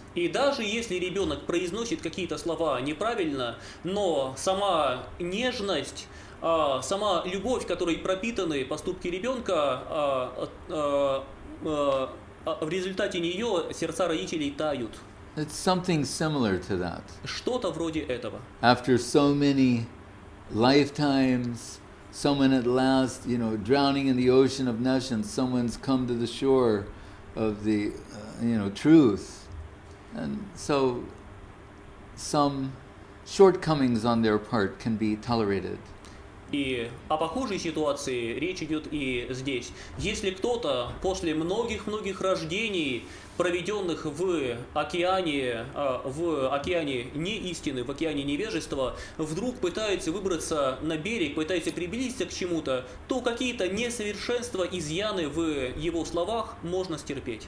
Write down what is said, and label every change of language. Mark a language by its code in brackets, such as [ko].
[ru] И даже если ребенок произносит какие-то слова неправильно, но сама нежность, сама любовь, которой пропитаны поступки ребенка, в результате нее сердца родителей тают. [en] It's something similar to that. [ru] Что-то вроде этого. [en] After so many lifetimes, someone at last, drowning in the ocean of nations, someone's come to the shore of the, truth. And so some shortcomings on their part can be tolerated. [ru] И о похожей ситуации речь идет и здесь. Если кто-то после многих-многих рождений, проведенных в океане неистины, в океане невежества, вдруг пытается выбраться на берег, пытается приблизиться к чему-то, то какие-то несовершенства, изъяны в его словах можно стерпеть.